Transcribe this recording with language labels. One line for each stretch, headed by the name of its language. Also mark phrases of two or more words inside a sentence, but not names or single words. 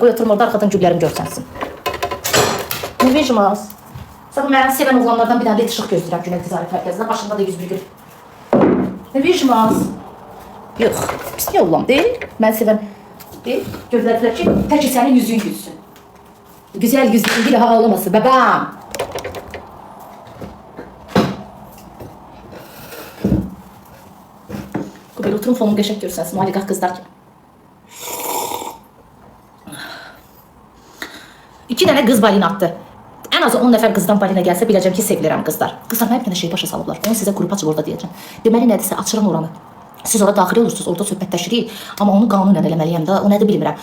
Azerbaijani: Qoy oturum orada arxadan güllərim görsənsin. Nə verjimə az? Sabah mən sevən oğlanlardan bir dənə de işıq gözləyirəm Güney Ticarət Mərkəzində. Başında da 101 qırıq. Ne verjimə az? Yox, pis niyə oğlan deyil? Mən sevən deyil. Gözlədilər ki, tək sənin yüzün gülsün.
Turkish: Güzel yüzün bir daha ağlamasın, babam.
Azerbaijani: Böyle oturum fonum qəşəng görsənsin, maliqah qızlar kimi. 2 dənə qız balina attı. En azı 10 nəfər qızdan balina gəlsə biləcəm ki, sevilirəm qızlar. Qızlar mənə bir dənə şey başa salıblar. Onu sizə qrup açıb orada deyəcəm. Deməli nədirsə, açıram oranı. Siz orada daxil olursunuz, orada söhbətləşirik. Amma onu qanunla eləməliyəm də, o nədir bilmirəm.